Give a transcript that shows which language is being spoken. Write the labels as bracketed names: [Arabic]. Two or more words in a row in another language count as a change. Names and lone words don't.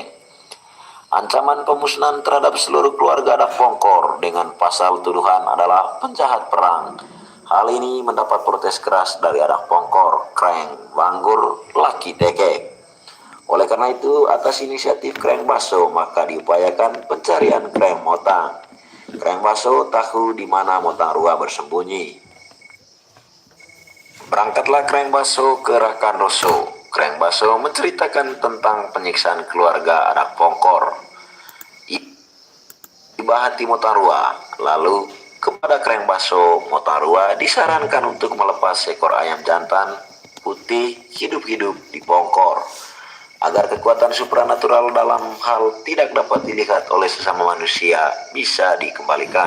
[Indonesian] Ancaman pemusnahan terhadap seluruh keluarga Adak Pongkor dengan pasal tuduhan adalah penjahat perang. Hal ini mendapat protes keras dari Adak Pongkor, Kraeng, Wanggur, Laki Tekek. Oleh karena itu, atas inisiatif Kreng Baso, maka diupayakan pencarian Kreng Motang. Kreng Baso tahu di mana Motang Rua bersembunyi. Berangkatlah Kreng Baso ke Rakan Roso. Kreng Baso menceritakan tentang penyiksaan keluarga anak Pongkor. Iba hati Motang Rua. Lalu kepada Kreng Baso, Motang Rua disarankan untuk melepas ekor ayam jantan putih hidup-hidup di Pongkor, agar kekuatan supranatural dalam hal tidak dapat dilihat oleh sesama manusia bisa dikembalikan.